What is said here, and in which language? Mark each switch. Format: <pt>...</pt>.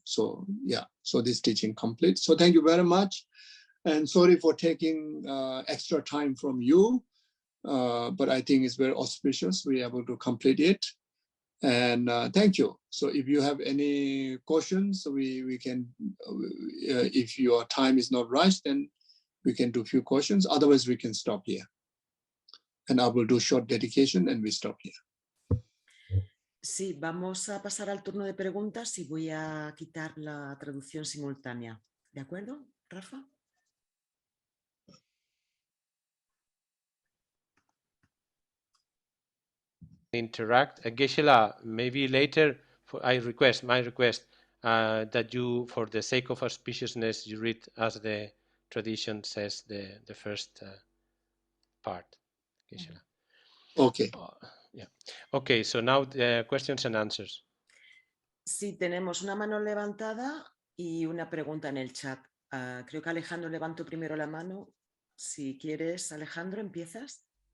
<en>So yeah, so this teaching complete. So thank you very much, and sorry for taking extra time from you, but I think it's very auspicious we are able to complete it. And thank you. So if you have any questions, we can, if your time is not rushed, then we can do a few questions. Otherwise, we can stop here. And I will do short dedication and we stop here.</en> <es>Sí, vamos a pasar al turno de preguntas y voy a quitar la traducción simultánea. ¿De acuerdo, Rafa?</es> <en>Interact. Geshe-la, maybe later, my request that you, for the sake of auspiciousness, you read as the tradition says the first part. Geshe-la. Okay. Yeah. Okay, so now the questions and answers.</en> <es>Sí, tenemos una mano levantada y una pregunta en el chat. Creo que Alejandro levantó primero la mano. Si quieres, Alejandro, ¿empiezas?</es>